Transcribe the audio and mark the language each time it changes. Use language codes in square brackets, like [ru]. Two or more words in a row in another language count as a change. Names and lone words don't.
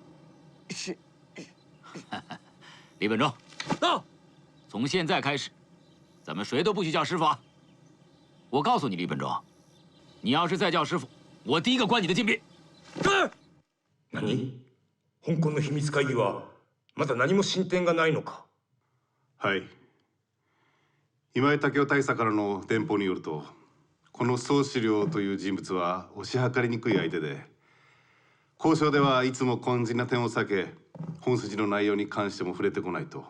[zh] 是。李本忠，到。从现在开始，咱们谁都不许叫师傅啊！我告诉你，李本忠，你要是再叫师傅，我第一个关你的禁闭。是。 [ja] 何？香港の秘密会議はまだ何も進展がないのか？はい。今井武雄大佐からの電報によると、この総司令という人物は推し量りにくい相手で、交渉ではいつも肝心な点を避け、本筋の内容に関しても触れてこないと。